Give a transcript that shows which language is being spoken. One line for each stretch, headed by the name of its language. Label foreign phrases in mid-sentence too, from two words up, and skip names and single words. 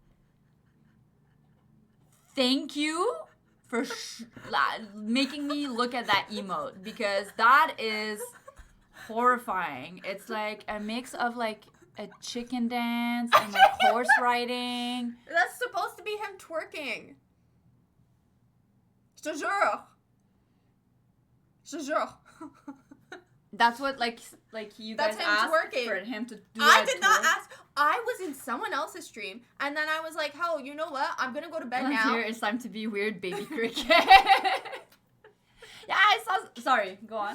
English: Thank you for making me look at that emote because that is horrifying. It's like a mix of like a chicken dance and like horse riding. That's supposed to be him twerking.
French: Je te jure. Je te jure.
English: That's what like you guys asked twerking. for him to do. I did not ask. I was in someone else's stream, and then I was like, "Oh, you know what? I'm gonna go to bed now." Here it's time to be weird, baby cricket. Yeah, I saw. Sorry, go on.